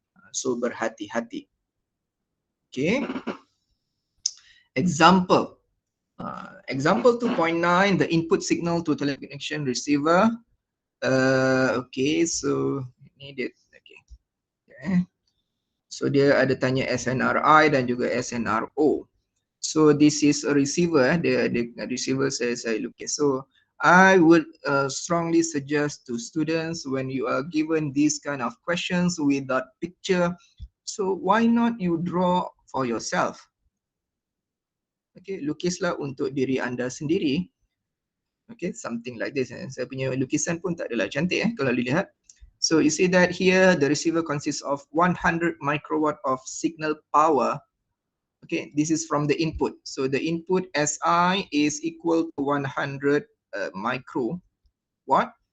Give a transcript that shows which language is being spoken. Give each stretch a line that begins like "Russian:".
Malay: So berhati-hati. Okay. Example.
English: Example 2.9, the input signal to teleconnection receiver. Okay, so needed. Okay.
Malay: So dia ada tanya SNRI dan juga SNRO.
English: So this is a receiver. The receiver says, okay. So I would strongly suggest to students, when you are given these kind of questions without picture, so why not you draw for yourself?
Malay: Okay, lukislah untuk diri anda sendiri.
English: Okay, something like this.
Malay: Saya punya lukisan pun tak adalah cantik kalau dilihat.
English: So you see that here the receiver consists of 100 microwatt of signal power. Okay, this is from the input. So the input SI is equal to 100 microwatt.